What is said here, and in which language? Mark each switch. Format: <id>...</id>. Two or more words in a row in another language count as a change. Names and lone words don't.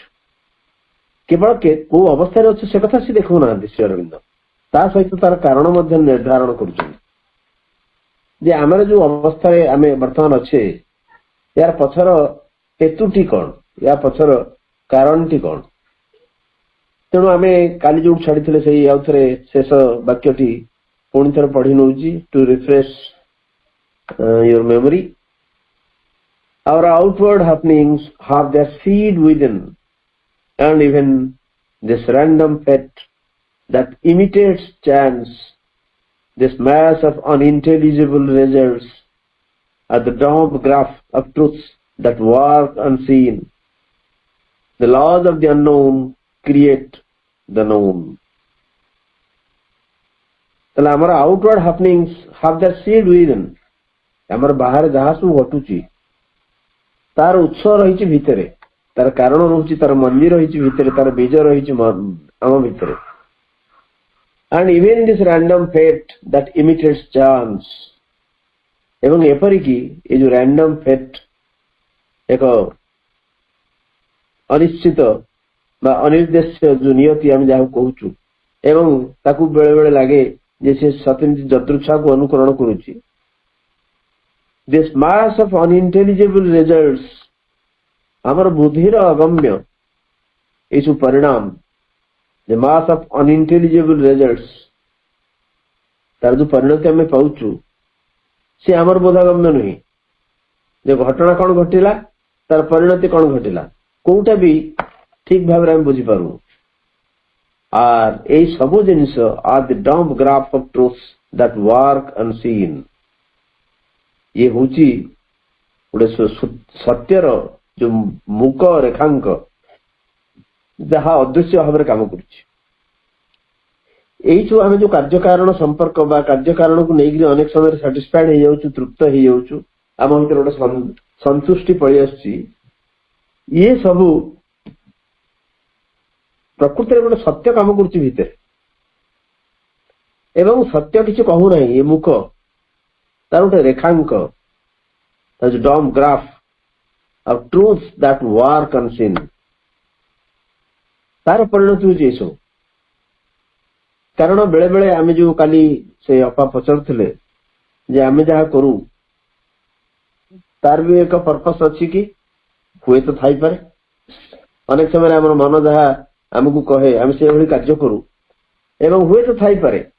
<or>କେବଳ କୋଉ ଅବସ୍ଥାରେ ଅଛୁ ସେ କଥା ସେ ଦେଖାଉନାହାନ୍ତି ଶ୍ରୀ ଅରବିନ୍ଦ, ତା ସହିତ ତାର କାରଣ ମଧ୍ୟ ନିର୍ଦ୍ଧାରଣ କରୁଛନ୍ତି ଯେ ଆମର ଯୋଉ ଅବସ୍ଥାରେ ଆମେ ବର୍ତ୍ତମାନ ଅଛେ ଏହାର ପଛର ହେତୁଟି କଣ, ଏହା ପଛର କାରଣଟି କଣ। ତେଣୁ ଆମେ କାଲି ଯୋଉଠି ଛାଡିଥିଲେ ସେଇ ଆଉ ଥରେ ଶେଷ ବାକ୍ୟଟି ପୁଣି ଥରେ ପଢି ନଉଛି</or> <en>to refresh your memory. Our outward happenings have their seed within, and even this random fate that imitates chance, this mass of unintelligible results, are the dumb graph of truths that work unseen. The laws of the unknown create the known.</en> <or>ତାହେଲେ ଆମର</or> <en>outward happenings have their seed within,</en> <or>ଆମର ବାହାରେ ଯାହା ସବୁ ଘଟୁଛି ତାର ଉତ୍ସ ରହିଛି ଭିତରେ, ତାର କାରଣ ରହୁଛି, ତାର ମଞ୍ଜି ରହିଛି ଭିତରେ, ତାର ବୀଜ ରହିଛି ଆମ ଭିତରେ।</or> <en>And even this random fate that imitates chance,</en> <or>ଏବଂ ଏପରିକି ଏ ଯୋଉ</or> <en>random fate,</en> <or>ଏକ ଅନିଶ୍ଚିତ ବା ଅନିର୍ଦ୍ଦେଶ୍ୟ ଯୋଉ ନିୟତି ଆମେ ଯାହାକୁ କହୁଛୁ, ଏବଂ ତାକୁ ବେଳେ ବେଳେ ଲାଗେ ଯେ ସେ ସତେମିତି ଯଦୃଚ୍ଛାକୁ ଅନୁକରଣ କରୁଛି।</or> <en>This mass of unintelligible results,</en> <or>ଆମର ବୁଦ୍ଧିର ଅଗମ୍ୟ ଏଇ ସବୁ ପରିଣାମ,</or> <en>the mass of unintelligible results,</en> <or>ତାର ଯୋଉ ପରିଣତି ଆମେ ପାଉଛୁ ସେ ଆମର ବୋଧଗମ୍ୟ ନୁହେଁ। ଯେ ଘଟଣା କଣ ଘଟିଲା, ତାର ପରିଣତି କଣ ଘଟିଲା, କୋଉଟା ବି ଠିକ ଭାବରେ ଆମେ ବୁଝିପାରୁନୁ।</or> <bn>আর এই</bn> <or>ସବୁ ଜିନିଷ</or> <en>are the dumb graph of truths that work unseen.</en> <or>ଇଏ ହଉଛି ଗୋଟେ ସତ୍ୟର ଯୋଉ ମୁକ ରେଖାଙ୍କ, ଯାହା ଅଦୃଶ୍ୟ ଭାବରେ କାମ କରୁଛି। ଏଇ ସବୁ ଆମେ ଯୋଉ କାର୍ଯ୍ୟକାରଣ ସମ୍ପର୍କ ବା କାର୍ଯ୍ୟକାରଣକୁ ନେଇକି ଅନେକ ସମୟରେ ସାଟିସ୍ଫାଏଡ ହେଇଯାଉଛୁ, ତୃପ୍ତ ହେଇଯାଉଛୁ, ଆମ ଭିତରେ ଗୋଟେ ସନ୍ତୁଷ୍ଟି ପଳେଇ ଆସୁଛି। ଇଏ ସବୁ ପ୍ରକୃତିରେ ଗୋଟେ ସତ୍ୟ କାମ କରୁଛି ଭିତରେ, ଏବଂ ସତ୍ୟ କିଛି କହୁନାହିଁ। ଏ ମୁକ ତାର ଗୋଟେ ରେଖାଙ୍କ,</or> <en>dumb graph of truths that work unseen,</en> <or>ତାର ପରିଣତି ହଉଛି ଏସବୁ। କାରଣ ବେଳେ ବେଳେ ଆମେ ଯୋଉ କାଲି ସେ ଅପା ପଚାରୁଥିଲେ ଯେ ଆମେ ଯାହା କରୁ ତାର ବି ଏକ ପର୍ପସ ଅଛି କି, ହୁଏତ ଥାଇପାରେ। ଅନେକ ସମୟରେ ଆମର ମନ ଯାହା ଆମକୁ କହେ ଆମେ ସେଭଳି କାର୍ଯ୍ୟ କରୁ, ଏବଂ ହୁଏତ ଥାଇପାରେ।</or>